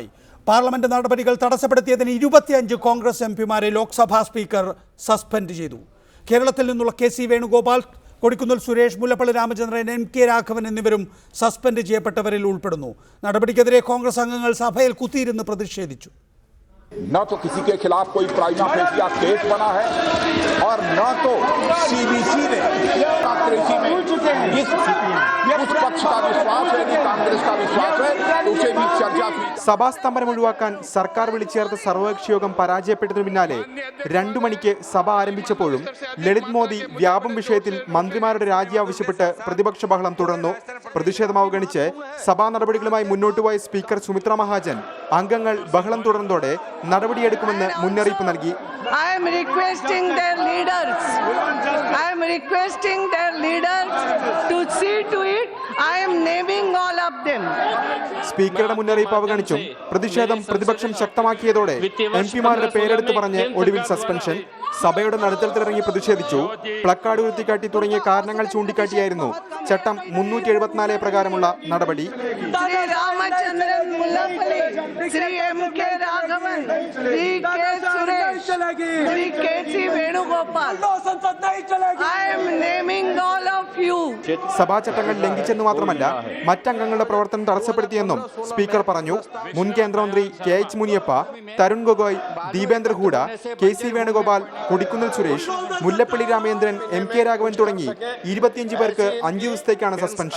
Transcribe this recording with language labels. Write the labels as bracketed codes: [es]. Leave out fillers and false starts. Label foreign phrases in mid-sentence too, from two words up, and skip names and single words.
[ml] പാർലമെന്റ് നടപടികൾ തടസ്സപ്പെടുത്തിയതിന് 25 കോൺഗ്രസ് എംപിമാരെ ലോക്സഭാ സ്പീക്കർ സസ്പെൻഡ് ചെയ്തു. കേരളത്തിൽ നിന്നുള്ള KC വേണുഗോപാൽ, കൊടിക്കുന്നിൽ സുരേഷ്, മുല്ലപ്പള്ളി രാമചന്ദ്രൻ, MK രാഘവൻ എന്നിവരും സസ്പെൻഡ് ചെയ്യപ്പെട്ടവരിൽ ഉൾപ്പെടുന്നു. നടപടിക്കെതിരെ കോൺഗ്രസ് അംഗങ്ങൾ സഭയിൽ കുത്തിയിരുന്ന് പ്രതിഷേധിച്ചു. [hi] न तो किसी के खिलाफ कोई [en] prima facie case [hi] बना है और न तो CBC ने उस पक्ष का विश्वास है कि कांग्रेस का विश्वास है तो उसे भी चर्चा की. [ml] സഭാസ്തംഭനം ഒഴിവാക്കാൻ സർക്കാർ വിളിച്ചേർത്ത സർവകക്ഷി യോഗം പരാജയപ്പെട്ടതിനു പിന്നാലെ 2 മണിക്ക് സഭ ആരംഭിച്ചപ്പോഴും ലളിത് മോദി വ്യാപം വിഷയത്തിൽ മന്ത്രിമാരുടെ രാജി ആവശ്യപ്പെട്ട് പ്രതിപക്ഷ ബഹളം തുടർന്നു. പ്രതിഷേധം അവഗണിച്ച് സഭാ നടപടികളുമായി മുന്നോട്ട് പോയ സ്പീക്കർ സുമിത്ര മഹാജൻ അംഗങ്ങൾ ബഹളം തുടർന്നതോടെ നടപടിയെടുക്കുമെന്ന് മുന്നറിയിപ്പ് നൽകി. [en] I am requesting their leaders to see to it. I am naming all of them. [ml] സ്പീക്കറുടെ മുന്നറിയിപ്പ് അവഗണിച്ചും പ്രതിഷേധം പ്രതിപക്ഷം ശക്തമാക്കിയതോടെ എംപിമാരുടെ പേരെടുത്ത് പറഞ്ഞ് ഒടുവിൽ സസ്പെൻഷൻ. സഭയുടെ നടുത്തളത്തിലിറങ്ങി പ്രതിഷേധിച്ചു. പ്ലക്കാർഡ് ഉയർത്തിക്കാട്ടി തുടങ്ങിയ കാരണങ്ങൾ ചൂണ്ടിക്കാട്ടിയായിരുന്നു ചട്ടം 374 പ്രകാരമുള്ള നടപടി. ശ്രീ രാമചന്ദ്രൻ മുല്ലപ്പള്ളി, ശ്രീ MK രാഘവൻ, ശ്രീ കെ സുരേഷ്, ശ്രീ കെ സി വേണുഗോപാൽ. [en] I am naming all of you. [ml] സഭാ ചട്ടങ്ങൾ ലംഘിച്ചെന്ന് മാത്രമല്ല മറ്റംഗങ്ങളുടെ പ്രവർത്തനം തടസ്സപ്പെടുത്തിയെന്നും സ്പീക്കർ പറഞ്ഞു. മുൻ കേന്ദ്രമന്ത്രി KH മുനിയപ്പ, തരുൺ ഗൊഗോയ്, ദീപേന്ദ്ര ഹൂഡ, KC വേണുഗോപാൽ, കൊടിക്കുന്നിൽ സുരേഷ്, മുല്ലപ്പള്ളി രാമചന്ദ്രൻ, MK രാഘവൻ തുടങ്ങി 25 പേർക്ക് 5 ദിവസത്തേക്കാണ് സസ്പെൻഷൻ.